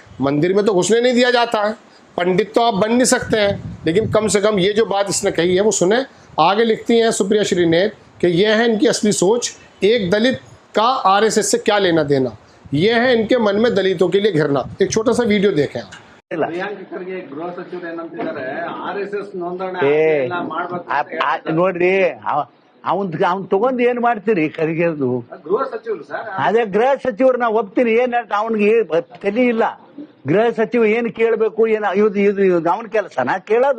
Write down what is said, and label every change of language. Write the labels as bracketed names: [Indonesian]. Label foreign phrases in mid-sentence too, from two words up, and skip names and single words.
[Hindi] मंदिर में तो घुसने नहीं दिया जाता है, पंडित तो आप बन नहीं सकते हैं, लेकिन कम से कम ये जो बात इसने कही है वो सुने। आगे लिखती हैं सुप्रिया श्रीनेत कि यह है इनकी असली सोच, एक दलित का आरएसएस से क्या लेना देना, यह है इनके मन में दलितों के लिए घिरना। एक छोटा सा वीडियो देखें आप। [Kannada] ಪ್ರಿಯಾಂಕ್ ಖರ್ಗೆ ಗೃಹ ಸಚಿವರು ಏನಂತಿದ್ದಾರೆ, ಆರ್ಎಸ್ಎಸ್ ನೋಂದಣಿ ನೋಡ್ರಿ, ಅವ್ನ್ ತಗೊಂಡ್ ಏನ್ ಮಾಡ್ತೀರಿ? ಖರ್ಗೆದು ಗೃಹ ಸಚಿವರು ಸರ್, ಅದೇ ಗೃಹ ಸಚಿವರು ನಾ ಒಪ್ತೀನಿ. ಏನ್ ಅವ್ನಿಗೆ ತಲೆ ಇಲ್ಲ. ಗೃಹ ಸಚಿವ ಏನ್ ಕೇಳ್ಬೇಕು, ಏನ್ ಇದು ಅವನ ಕೆಲಸನಾ ಕೇಳೋದು?